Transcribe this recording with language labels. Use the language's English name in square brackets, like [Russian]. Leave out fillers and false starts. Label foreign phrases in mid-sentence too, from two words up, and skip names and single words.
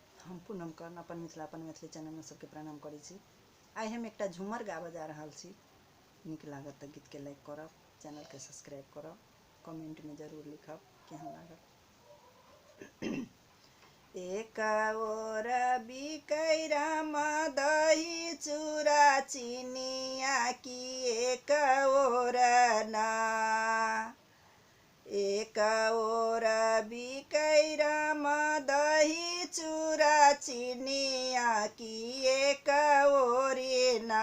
[Maithili] हम पूनम कर्ण अपन मिथिला अपन मैथिली चैनल में सबके प्रणाम करै छी। आइ हम एकटा झूमर गाबऽ जा रहल छी। नीक लागत तऽ गीत के लाइक करब, चैनल के सब्सक्राइब करब, कमेंट में जरूर लिखब केहन लागल। एक ओर बिकै राम दही चूड़ा चिनिया की एक ओर ना, एक ओर बिकै राम दही चूड़ा चिनिया की एक ओरी ना।